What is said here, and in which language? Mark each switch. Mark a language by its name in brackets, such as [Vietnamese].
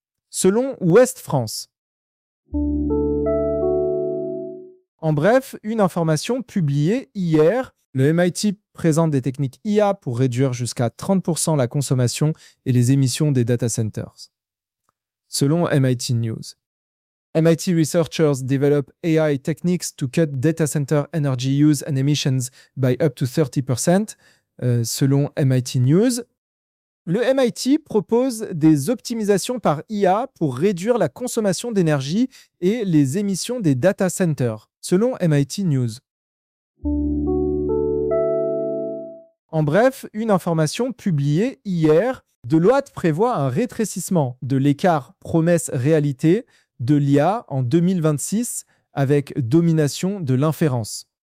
[French] Selon Ouest France. En bref, une information publiée hier, le MIT présente des techniques IA pour réduire jusqu'à 30% la consommation et les émissions des data centers. Selon MIT News. [English] MIT researchers develop AI techniques to cut data center energy use and emissions by up to 30%, [French] selon [English] MIT News. [French] Le MIT propose des optimisations par IA pour réduire la consommation d'énergie et les émissions des data centers, selon MIT News. En bref, une information publiée hier, Deloitte prévoit un rétrécissement de l'écart promesse-réalité de l'IA en 2026 avec domination de l'inférence.